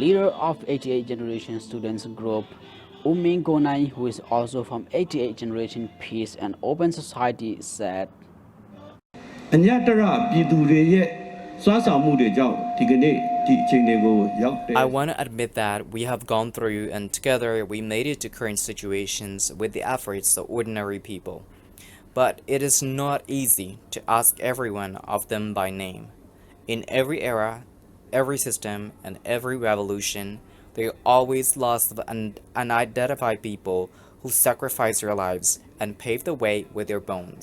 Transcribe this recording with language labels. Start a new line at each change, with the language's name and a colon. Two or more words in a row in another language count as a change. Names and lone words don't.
English: of 88 Generation Students Group, U Min Konai, who is also from 88 Generation Peace and Open Society, said,
Burmese: အညတရပြည်သူတွေရဲ့စွမ်းဆောင်မှုတွေကြောင့်ဒီကနေ့ဒီအချိန်တွေကိုရောက်တယ်
English: I want to admit that we have gone through and together we made it to current situations with the efforts of ordinary people. But it is not easy to ask everyone of them by name. In every era, every system, and every revolution, there are always lots of unidentified people who sacrifice their lives and pave the way with their bones.